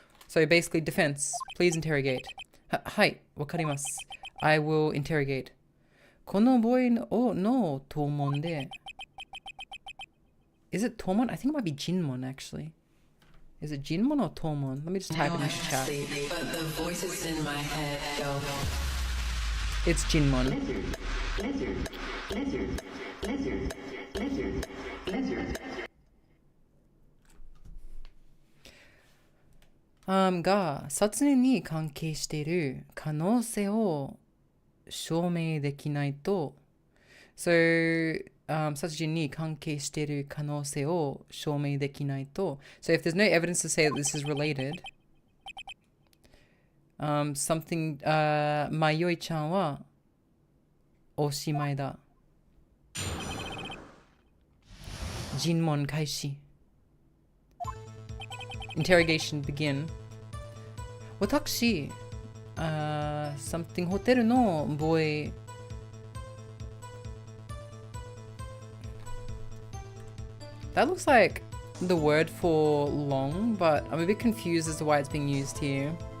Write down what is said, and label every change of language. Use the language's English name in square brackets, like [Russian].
[English] So basically defense, please interrogate. [Japanese] はい、わかります。 [English] I will interrogate. [Japanese] このボーイの討問で [English] Is it [Japanese] 討問? [English] I think it might be 尋問 actually. Is it Jinmon or Tomon? Let me just type it in the chat. But the voices in my head go. It's Jinmon. [Japanese] が殺人に関係している可能性を証明できないと、so殺人に関係している可能性を証明できないと, [English] so if there's no evidence to say that this is related, something, [Japanese] まよいちゃんはおしまいだ。尋問開始。 [English] Interrogation begin. [Japanese] 私、 [English] something [Japanese] ホテルのボーイ。 [English] That looks like the word for long, but I'm a bit confused as to why it's being used here.